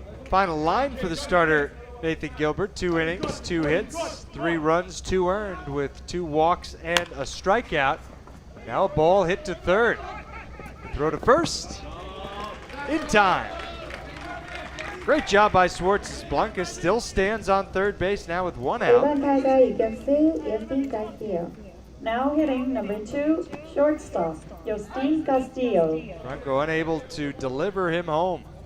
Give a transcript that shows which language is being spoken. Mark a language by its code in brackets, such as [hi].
[en] Final line for the starter, Nathan Gilbert, 2 innings, 2 hits, 3 runs, 2 earned with 2 walks and a strikeout. Now a ball hit to third. Throw to first, in time. Great job by Schwartz. Blanca still stands on third base now with 1 out. [ko] 1번 타자 유격수 요스틴 카스티요. [en] Now hitting number 2, shortstop, Justin Castillo. Franco unable to deliver him home.